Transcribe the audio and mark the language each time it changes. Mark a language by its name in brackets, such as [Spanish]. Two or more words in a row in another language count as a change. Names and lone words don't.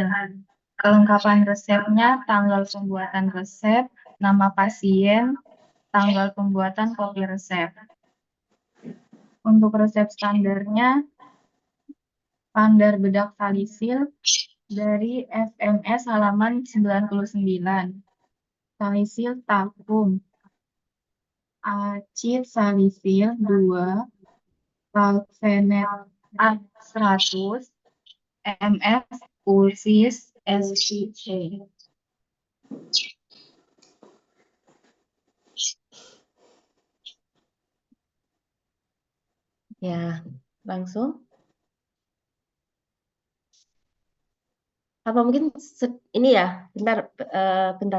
[Indonesian] Kelengkapan resepnya, tanggal pembuatan resep, nama pasien, tanggal pembuatan kopi resep. Untuk resep standarnya, standar bedak salisil dari FMS halaman 99. Salisil takum. Acid salisil 2, Valvenet A100, MF Pulsis SPC. Ya, langsung. Apa mungkin ini ya, bentar.